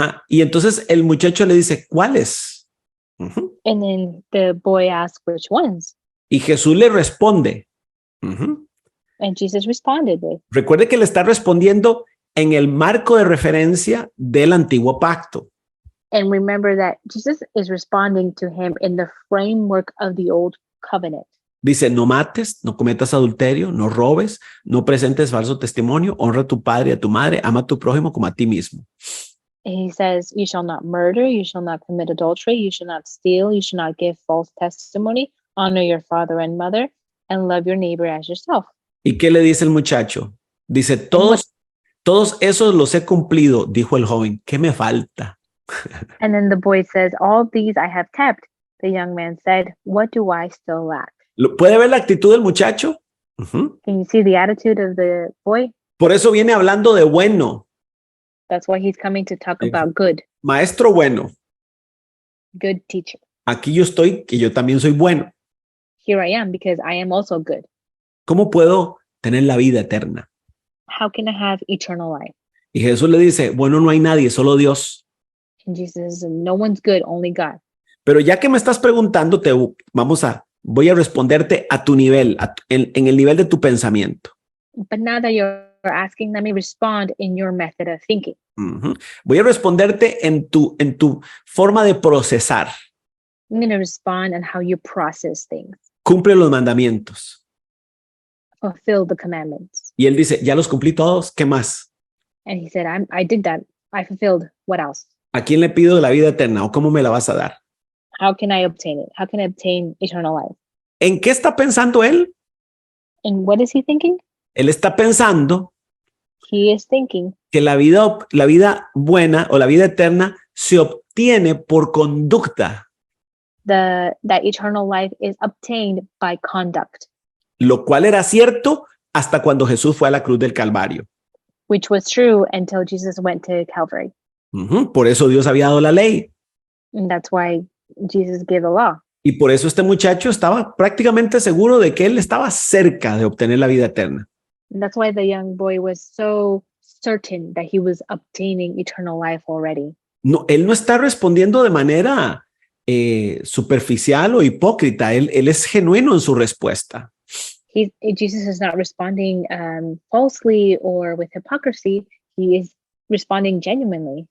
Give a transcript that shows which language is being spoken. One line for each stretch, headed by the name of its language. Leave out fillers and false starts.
Spanish: Y entonces el muchacho le dice, ¿cuáles?
English: And then the boy asked, which ones?
Spanish: Y Jesús le responde.
English: And Jesus responded with.
Spanish: Recuerde que le está respondiendo en el marco de referencia del antiguo pacto.
English: And remember that Jesus is responding to him in the framework of the old covenant.
Spanish: Dice, no mates, no cometas adulterio, no robes, no presentes falso testimonio, honra a tu padre y a tu madre, ama a tu prójimo como a ti mismo.
English: He says, you shall not murder, you shall not commit adultery, you shall not steal, you shall not give false testimony, honor your father and mother, and love your neighbor as yourself.
Spanish: ¿Y qué le dice el muchacho? Dice, todos esos los he cumplido, dijo el joven. ¿Qué me falta?
English: And then the boy says, all these I have kept. The young man said, what do I still lack?
Spanish: ¿Puede ver la actitud del muchacho?
English: Can you see the attitude of the boy?
Spanish: Por eso viene hablando de bueno.
English: That's why he's coming to talk about good.
Spanish: Maestro bueno.
English: Good teacher.
Spanish: Aquí yo estoy, que yo también soy bueno.
English: Here I am because I am also good.
Spanish: ¿Cómo puedo tener la vida eterna?
English: How can I have eternal life?
Spanish: Y Jesús le dice, bueno, no hay nadie, solo Dios.
English: And Jesus says, no one's good, only God.
Spanish: Pero ya que me estás preguntando, voy a responderte a tu nivel, en el nivel de tu pensamiento.
English: But now that you're asking, let me respond in your method of thinking.
Spanish: Voy a responderte en tu forma de procesar.
English: I'm going to respond on how you process things.
Spanish: Cumple los mandamientos.
English: Fulfill the commandments.
Spanish: Y él dice, ya los cumplí todos, ¿qué más?
English: And he said, I did that. I fulfilled. What else?
Spanish: ¿A quién le pido la vida eterna o cómo me la vas a dar?
English: How can I obtain it? How can I obtain eternal life?
Spanish: ¿En qué está pensando él?
English: And what is he thinking?
Spanish: Él está pensando
English: He is thinking
Spanish: que la vida buena o la vida eterna se obtiene por conducta,
English: that eternal life is obtained by conduct,
Spanish: lo cual era cierto hasta cuando Jesús fue a la cruz del Calvario.
English: which was true until Jesus went to Calvary.
Spanish: Por eso Dios había dado la ley.
English: And that's why Jesus gave the law.
Spanish: Y por eso este muchacho estaba prácticamente seguro de que él estaba cerca de obtener la vida eterna.
English: And that's why the young boy was so certain that he was obtaining eternal life already.
Spanish: No, él no está respondiendo de manera superficial o hipócrita. Él es genuino en su respuesta.
English: Jesus is not responding falsely or with hypocrisy. He is responding genuinely.